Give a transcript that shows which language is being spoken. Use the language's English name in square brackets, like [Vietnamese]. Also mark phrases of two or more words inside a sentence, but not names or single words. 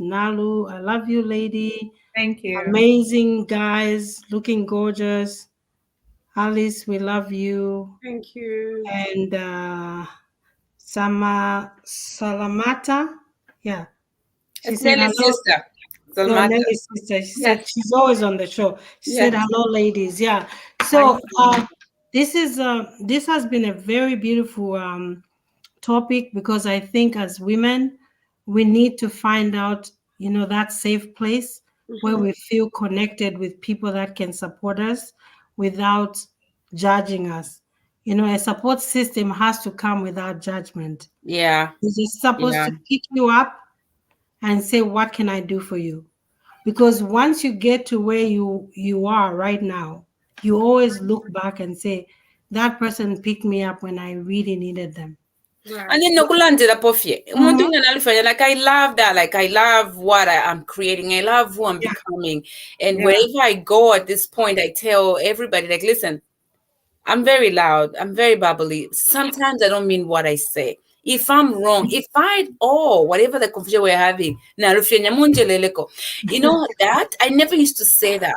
[English] Nalu, "I love you, lady." Thank you. Amazing guys, looking gorgeous. Alice, we love you. Thank you. And Salamata, yeah. She It's said, Nelly's "Hello." sister. No, Salmata. Nelly's sister. She said Yes. she's always on the show. She said, Yes. "Hello, ladies." Yeah. So this has been a very beautiful topic, because I think as women, we need to find out, that safe place where we feel connected with people that can support us without judging us. A support system has to come without judgment. Yeah. It's just supposed Yeah. to pick you up and say, "What can I do for you?" Because once you get to where you are right now, you always look back and say, "That person picked me up when I really needed them." [Bemba] And then nokulandela pofie. Umuntu ngalifanya, [English] like I love that. Like I love what I'm creating. I love who I'm becoming. And wherever I go at this point, I tell everybody, like, listen, I'm very loud. I'm very bubbly. Sometimes I don't mean what I say. If I'm wrong, if whatever the confusion we're having, you know that I never used to say that.